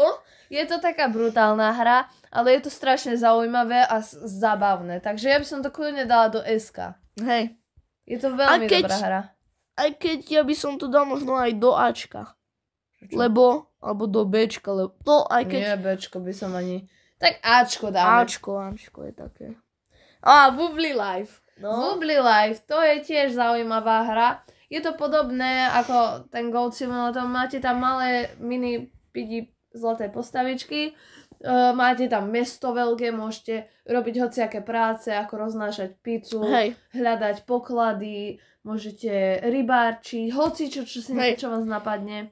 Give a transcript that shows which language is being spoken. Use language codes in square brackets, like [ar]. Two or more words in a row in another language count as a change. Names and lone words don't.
[sk] Je to taká brutálna hra, ale je to strašne zaujímavé a zábavné. Takže ja by som to kľudne dala do SK. Hej. Je to veľmi dobrá hra. Aj keď ja by som to dal možno aj do Ačka. Alebo do Bčka, lebo to aj keď... Nie, Bčko by som ani... Tak Ačko dáme. Ačko je také. Wobbly Life. No. Wobbly Life, to je tiež zaujímavá hra. Je to podobné ako ten Goat Simulator. Máte tam malé mini pidi zlaté postavičky. Máte tam mesto veľké, môžete robiť hociaké práce, ako roznášať pizzu, hľadať poklady, môžete rybárčiť, hocičo, čo vás napadne.